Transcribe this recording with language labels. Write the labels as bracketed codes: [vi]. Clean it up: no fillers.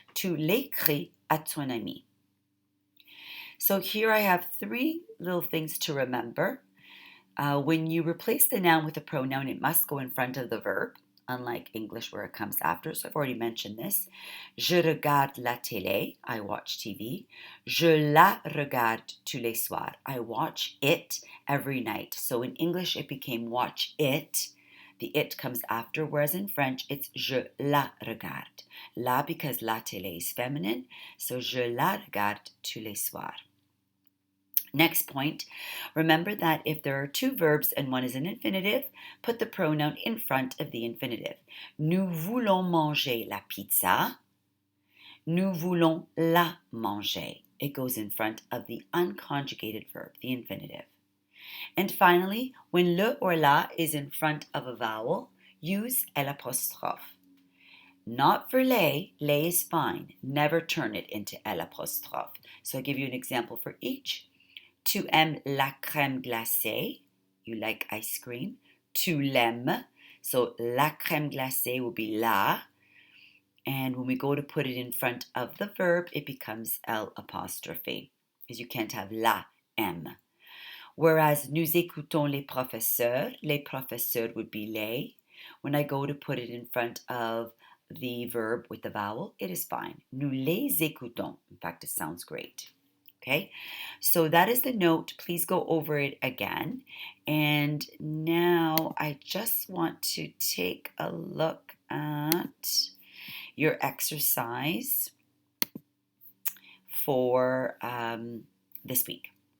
[fr] Tu l'écris à ton ami. [en] So here I have three little things to remember. When you replace the noun with a pronoun, it must go in front of the verb, unlike English where it comes after. So I've already mentioned this. [fr] Je regarde la télé. [en] I watch TV. [fr] Je la regarde tous les soirs. [en] I watch it every night. So in English, it became watch it. The it comes after, whereas in French, it's [fr] je la regarde. La because la télé [en] is feminine, so [fr] je la regarde tous les soirs. [en] Next point, remember that if there are two verbs and one is an infinitive, put the pronoun in front of the infinitive. [fr] Nous voulons manger la pizza. Nous voulons la manger. [en] It goes in front of the unconjugated verb, the infinitive. And finally, when le or la is in front of a vowel, use l'apostrophe. Not for lait is fine. Never turn it into l'apostrophe. So I'll give you an example for each. [fr] Tu aimes la crème glacée. [en] You like ice cream. [fr] Tu l'aimes. [en] So [fr] la crème glacée [en] will be la. And when we go to put it in front of the verb, it becomes l'apostrophe. Because you can't have [fr] la aime. [en] Whereas [fr] nous écoutons les professeurs [en] would be [fr] les. [en] When I go to put it in front of the verb with the vowel, it is fine. [fr] Nous les écoutons. [en] In fact, it sounds great. Okay, so that is the note. Please go over it again. And now I just want to take a look at your exercise for this week.